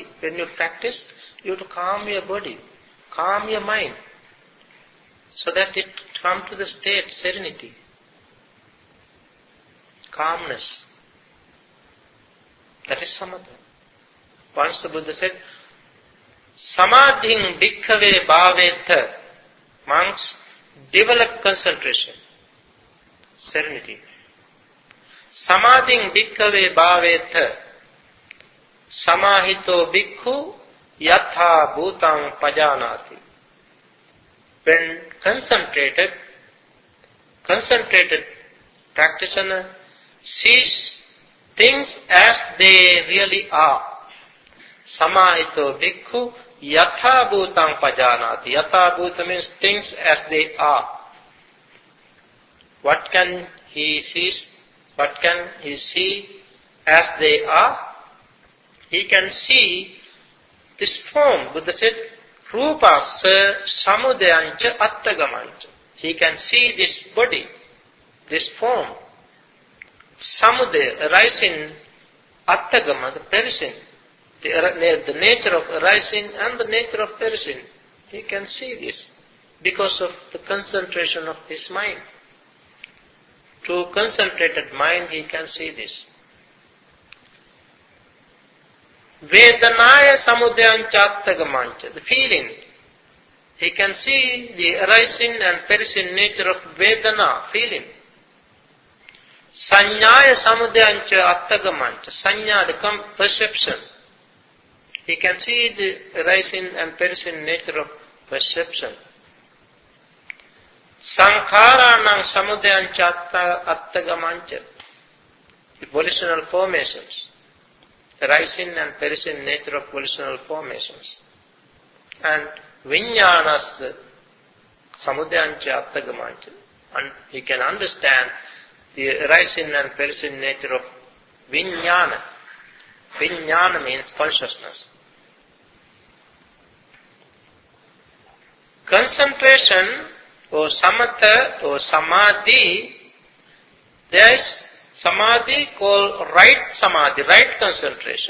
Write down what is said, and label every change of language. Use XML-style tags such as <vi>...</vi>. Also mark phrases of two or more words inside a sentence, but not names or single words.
<en>When you practice, you have to calm your body, calm your mind, so that it comes to the state serenity, calmness. That is Samatha. Once the Buddha said,</en> <pi>Samadhing bhikkhave bhavetha.</pi> <en>Monks, develop concentration, serenity.</en> <pi>Samadhing bhikkhave bhavetha. Samahito bhikkhu yatha bhutang pajanati.</pi> <en>When concentrated practitioner sees things as they really are.</en> <pi>Samahito bhikkhu yatha bhutang pajanati. Yatha bhuta</pi> <en>means things as they are. What can he see as they are? He can see this form. Buddha said,</en> <pi>Rupasa samudayancha attagamancha.</pi> <en>He can see this body, this form. Samudaya, arising, attagama, the perishing. The nature of arising and the nature of perishing. He can see this because of the concentration of his mind. Through concentrated mind, he can see this.</en> <pi>Vedanaya samudayancha attagamancha,</pi> <en>the feeling. He can see the arising and perishing nature of Vedana, feeling.</en> <pi>Sanyaya samudayancha attagamancha, sanya,</pi> <en>the perception. He can see the arising and perishing nature of perception.</en> <pi>Sankharanam samudayancha attagamancha,</pi> <en>the volitional formations. Arising and perishing nature of volitional formations.</en> <pi>And Vijñānas samudayancha attagamancha.</pi> <en>And he can understand the arising and perishing nature of Vijñāna. Vijñāna means consciousness. Concentration or samatha or samadhi, there is samadhi called right samadhi, right concentration.</en>